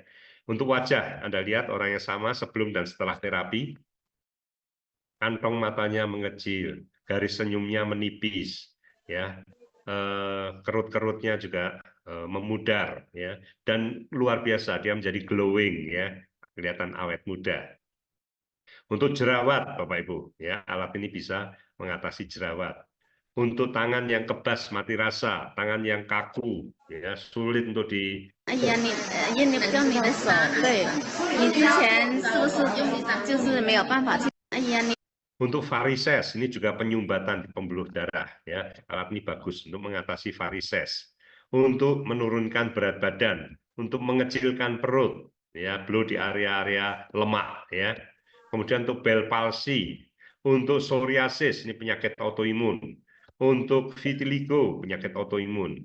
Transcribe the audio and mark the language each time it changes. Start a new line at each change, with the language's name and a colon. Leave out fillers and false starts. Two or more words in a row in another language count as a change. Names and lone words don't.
Indonesian: Untuk wajah, Anda lihat orang yang sama sebelum dan setelah terapi, kantong matanya mengecil, garis senyumnya menipis, ya, kerut-kerutnya juga memudar, ya, dan luar biasa, dia menjadi glowing, ya, kelihatan awet muda. Untuk jerawat, Bapak Ibu, ya, alat ini bisa mengatasi jerawat. Untuk tangan yang kebas mati rasa, tangan yang kaku, ya, sulit untuk di
Chinese: 哎呀，你不叫你的手，对，你之前是不是就是没有办法去？哎呀，你
Indonesian: Untuk varises, ini juga penyumbatan di pembuluh darah, ya. Alat ini bagus untuk mengatasi varises, untuk menurunkan berat badan, untuk mengecilkan perut, ya, blow di area-area lemak, ya. Kemudian untuk Bell palsy, untuk psoriasis, ini penyakit autoimun, untuk vitiligo, penyakit autoimun.